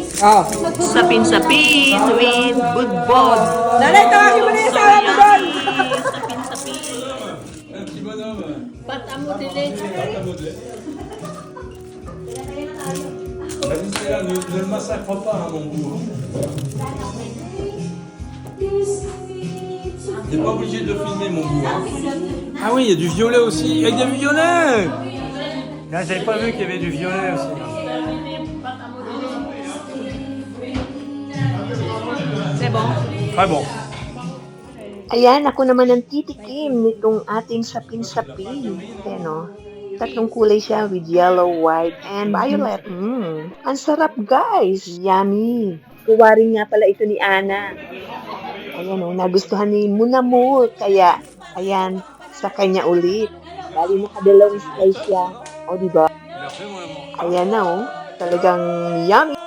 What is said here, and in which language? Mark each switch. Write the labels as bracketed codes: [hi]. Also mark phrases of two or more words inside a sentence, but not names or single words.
[tl] Oh. Sapin-sapin with budbod. Nanay, tawagin mo na yung asawa mo doon. Sapin-sapin. [fr] Un petit bonhomme. Pâte à modeler. Pâte à modeler. Vas-y, c'est là, ne le massacre pas, hein, mon goût. T'es pas obligé de le filmer, mon goût. Hein. Ah oui, il y a du violet aussi. Il y a du violet. Ah, j'avais pas vu qu'il y avait du violet aussi. C'est bon. Très bon. [tl] Ayan, ako naman ang titikim nitong ating sapin-sapin. Ayan o. Tatlong kulay siya [en] with yellow, white, and violet. [tl] Ang sarap, guys. Yummy. Kuwaring nga pala ito ni Ana. Ayan o, nagustuhan ni Munamu. Kaya, ayan, sa kanya ulit. Bali nakadalawang slice siya. O, diba? Ayan na o. Talagang yummy.